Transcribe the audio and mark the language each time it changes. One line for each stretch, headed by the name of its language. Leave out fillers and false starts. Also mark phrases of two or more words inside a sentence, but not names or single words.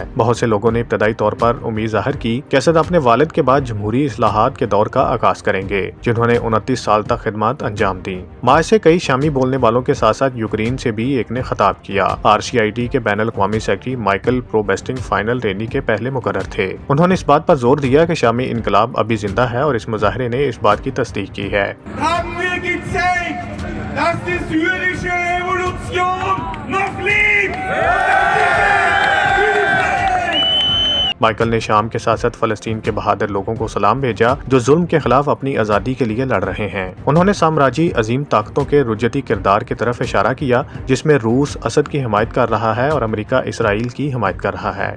Urdu: بہت سے لوگوں نے ابتدائی طور پر امید ظاہر کی کہ اسد اپنے والد کے بعد جمہوری اصلاحات کے دور کا آغاز کریں گے، جنہوں نے 29 سال تک خدمات انجام دی۔ ماہ سے کئی شامی بولنے والوں کے ساتھ ساتھ یوکرین سے بھی ایک نے خطاب کیا۔ RCIT کے بین الاقوامی سیکرٹری مائیکل پروبسٹنگ فائنل ریلی کے پہلے مقرر تھے۔ انہوں نے اس بات پر زور دیا کہ شامی انقلاب ابھی زندہ ہے اور اس مظاہرے نے اس بات کی تصدیق کی ہے۔
German: Dass die syrische Revolution noch lebt!
Urdu: مائیکل نے شام کے ساتھ ساتھ فلسطین کے بہادر لوگوں کو سلام بھیجا جو ظلم کے خلاف اپنی آزادی کے لیے لڑ رہے ہیں۔ انہوں نے سامراجی عظیم طاقتوں کے رجعتی کردار کی طرف اشارہ کیا جس میں روس اسد کی حمایت کر رہا ہے اور امریکہ اسرائیل کی حمایت کر رہا ہے۔